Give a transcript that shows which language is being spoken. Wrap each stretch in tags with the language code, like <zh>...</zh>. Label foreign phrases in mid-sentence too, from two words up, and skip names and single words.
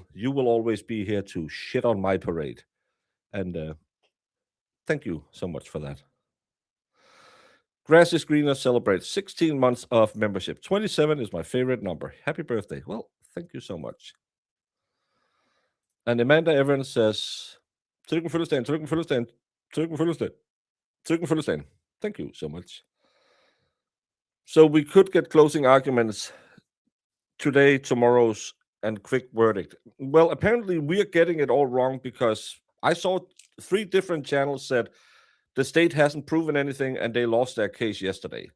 <en>You will always be here to shit on my parade." And thank you so much for that. Grass is Greener celebrates 16 months of membership. 27 is my favorite number. Happy birthday. Well, thank you so much. And Amanda Evans says,</en> <da>Tillykke fødselsdagen, tillykke med fødselsdagen, tillykke med fødselsdagen, tillykke med fødselsdagen.</da> <en>Thank you so much. So we could get closing arguments today, tomorrow's, and quick verdict. Well, apparently we are getting it all wrong because I saw 3 different channels said the state hasn't proven anything and they lost their case yesterday.</en>